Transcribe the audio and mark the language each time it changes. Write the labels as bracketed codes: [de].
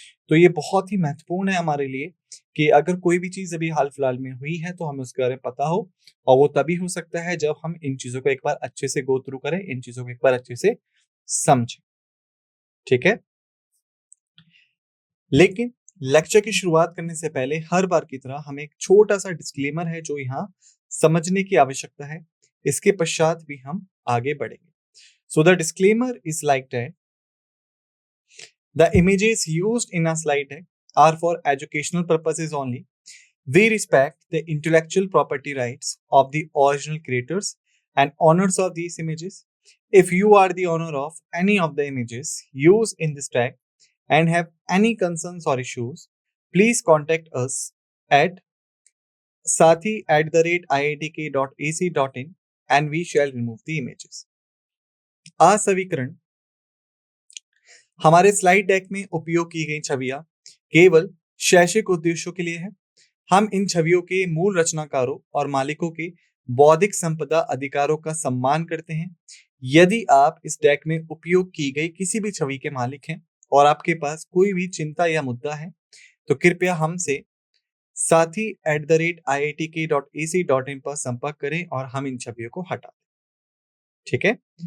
[hi] तो ये बहुत ही महत्वपूर्ण है हमारे लिए कि अगर कोई भी चीज अभी हाल फिलहाल में हुई है तो हमें उसके बारे में पता हो, और वो तभी हो सकता है जब हम इन चीजों को एक बार अच्छे से गो थ्रू करें, इन चीजों को एक बार अच्छे से समझें। ठीक है। लेकिन लेक्चर की शुरुआत करने से पहले हर बार की तरह हमें एक छोटा सा डिस्क्लेमर है जो यहाँ समझने की आवश्यकता है। इसके पश्चात भी हम आगे बढ़ेंगे। [en] So the disclaimer is like that the images used in a slide deck are for educational purposes only. We respect the intellectual property rights of the original creators and owners of these images. If you are the owner of any of the images used in this deck and have any concerns or issues, please contact us at sathi@iitk.ac.in and we shall remove the images. [hi] असवीकरण हमारे slide deck में उपयोग की गई छवियां केवल शैक्षिक उद्देश्यों के लिए है। हम इन छवियों के मूल रचनाकारों और मालिकों के बौद्धिक संपदा अधिकारों का सम्मान करते हैं। यदि आप इस डेक में उपयोग की गई किसी भी छवि के मालिक हैं और आपके पास कोई भी चिंता या मुद्दा है, तो कृपया हमसे sathi@iitk.ac.in पर संपर्क करें और हम इन छवियों को हटा दें। ठीक है।